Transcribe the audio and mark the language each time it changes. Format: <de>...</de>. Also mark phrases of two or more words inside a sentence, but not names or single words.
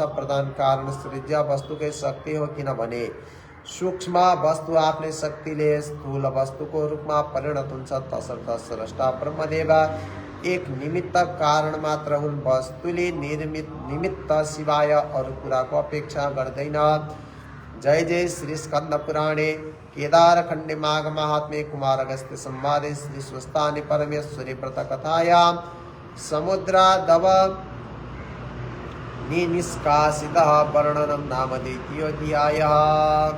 <ne>प्रधान कारण सृज्य वस्तुकै शक्ति हो। किनभने सूक्ष्म वस्तु आफ्नै शक्तिले स्थूल वस्तुको रूपमा परिणत हुन्छ। तसर्थ स्रष्टा ब्रह्मदेव एक निमित्त कारण मात्र हुन्। वस्तुले निर्मित निमित्त सिवाय अरू कुराको अपेक्षा गर्दैन।</ne> <sa>जय जय श्री स्कंद पुराणे केदार खण्डे माघ महात्म्ये कुमार अगस्त्य संवादे श्री स्वस्थानि परमेश्वरी व्रत कथायां समुद्रादव निष्कासितः वर्णनं नाम द्वितीयोऽध्यायः।</sa>